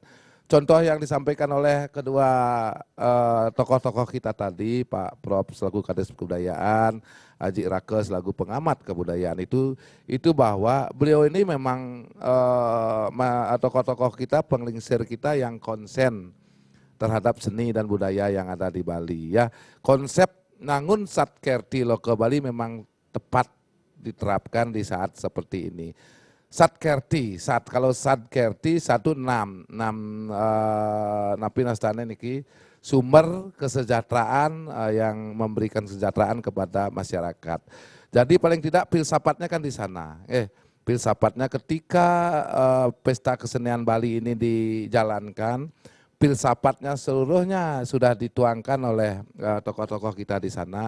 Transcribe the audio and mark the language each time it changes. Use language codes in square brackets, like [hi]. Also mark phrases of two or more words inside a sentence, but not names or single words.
[id] Contoh yang disampaikan oleh kedua tokoh-tokoh kita tadi, Pak Prof selaku Kadis Kebudayaan, Haji Rake selaku pengamat kebudayaan itu bahwa beliau ini memang tokoh-tokoh kita, penglingsir kita yang konsen terhadap seni dan budaya yang ada di Bali. Ya, konsep Nangun Satkerti Loka Bali memang tepat diterapkan di saat seperti ini. Satkerti, kalau Satkerti 16 [ban] napi nastane niki [id] sumber kesejahteraan yang memberikan kesejahteraan kepada masyarakat. Jadi paling tidak filsafatnya kan di sana. Filsafatnya ketika Pesta Kesenian Bali ini dijalankan, filsafatnya seluruhnya sudah dituangkan oleh tokoh-tokoh kita di sana.